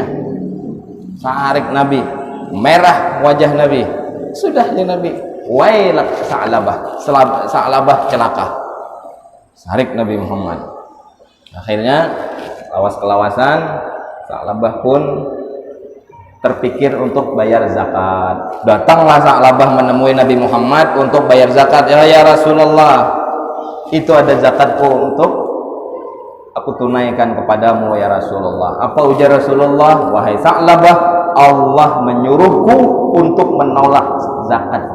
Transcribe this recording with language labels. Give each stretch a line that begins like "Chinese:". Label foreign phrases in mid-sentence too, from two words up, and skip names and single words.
Indonesian: Sarik Nabi, merah wajah Nabi. Sudah ya Nabi. Wailak Sa'labah. Sa'labah celaka. Sarik Nabi Muhammad. Akhirnya lawas-kelawasan Sa'labah pun terpikir untuk bayar zakat. Datanglah Sa'labah menemui Nabi Muhammad untuk bayar zakat. Ya Rasulullah, itu ada zakatku untuk aku tunaikan kepadamu ya Rasulullah. Apa ujar Rasulullah? Wahai Sa'labah, Allah menyuruhku untuk menolak zakatmu.